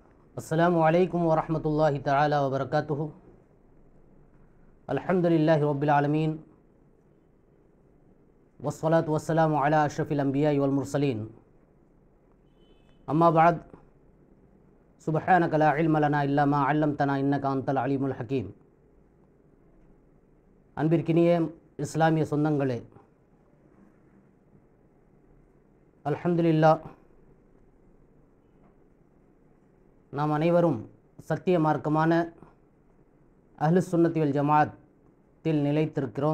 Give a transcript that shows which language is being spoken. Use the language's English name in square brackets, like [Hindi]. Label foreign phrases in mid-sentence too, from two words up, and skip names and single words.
[Arabic] السلام عليكم ورحمة الله تعالى وبركاته. الحمد لله رب العالمين والصلاة والسلام على أشرف الأنبياء والمرسلين. أما بعد، سبحانك لا علم لنا إلا ما علمتنا إنك أنت العليم الحكيم. [Tamil] அன்பிற்கினிய இஸ்லாமிய சொந்தங்களே, அல்ஹம்துலில்லாஹ், நாம் அனைவரும் சத்திய மார்க்கமான [Arabic] أهل السنة والجماعة [Tamil] நிலைத்திருக்கிறோம்.